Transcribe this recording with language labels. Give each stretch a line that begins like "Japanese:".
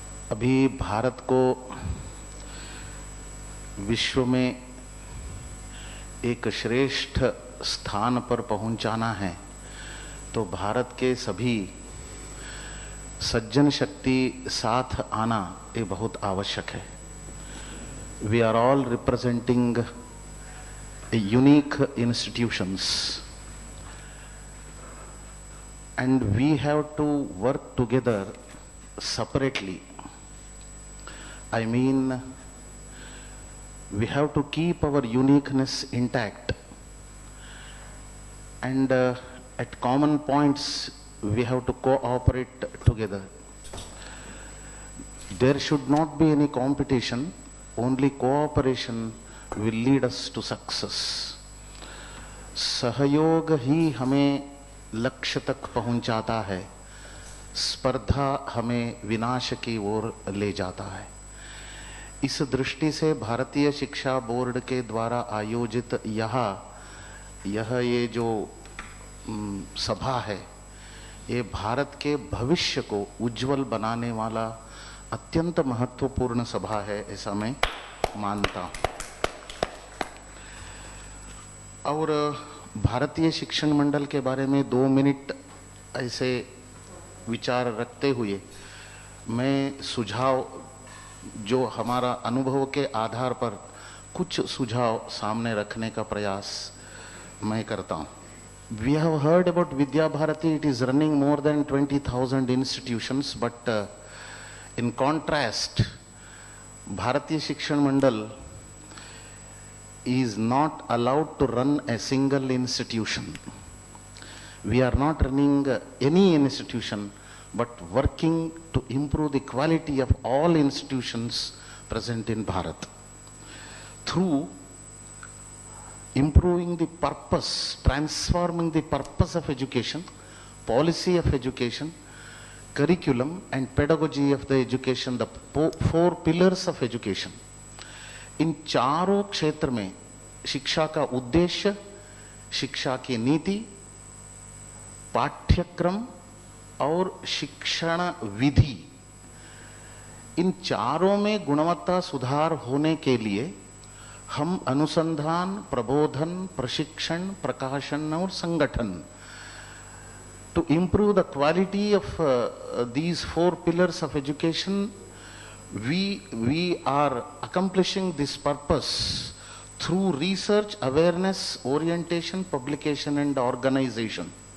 Hindi: अभी भारत को विश्व में एक श्रेष्ठ स्थान पर पहुंचाना है तो भारत के सभी सज्जन शक्ति साथ आना ये बहुत आवश्यक है।
English: We are all representing unique institutions and we have to work together separately. I mean, we have to keep our uniqueness intact and at common points we have to cooperate together. There should not be any competition, only cooperation will lead us to success.
Hindi: सहयोग ही हमें लक्ष्य तक पहुंचाता है, स्पर्धा हमें विनाश की ओर ले जाता है। इस दृष्टि से भारतीय शिक्षा बोर्ड के द्वारा आयोजित ये जो सभा है, ये भारत के भविष्य को उज्जवल बनाने वाला अत्यंत महत्वपूर्ण सभा है, ऐसा मैं मानता हूं। और भारतीय शिक्षण मंडल के बारे में 2 मिनट ऐसे विचार रखते हुए मैं सुझाव, जो हमारा अनुभव के आधार पर कुछ सुझाव सामने रखने का प्रयास मैं करता हूं।
English: We have heard about Vidya Bharati. It is running more than 20,000 institutions, but in contrast, Bharatiya Shikshan Mandal is not allowed to run a single institution. We are not running any institution, but working to improve the quality of all institutions present in Bharat. Through improving the purpose, transforming the purpose of education, policy of education, curriculum and pedagogy of the education, the 4 pillars of education.
Hindi: इन चारों क्षेत्र में शिक्षा का उद्देश्य, शिक्षा की नीति, पाठ्यक्रम और शिक्षण विधि, इन चारों में गुणवत्ता सुधार होने के लिए हम अनुसंधान, प्रबोधन, प्रशिक्षण, प्रकाशन और संगठन,
English: to improve the quality of these 4 pillars of education, we are accomplishing this purpose through research, awareness, orientation, publication and organization.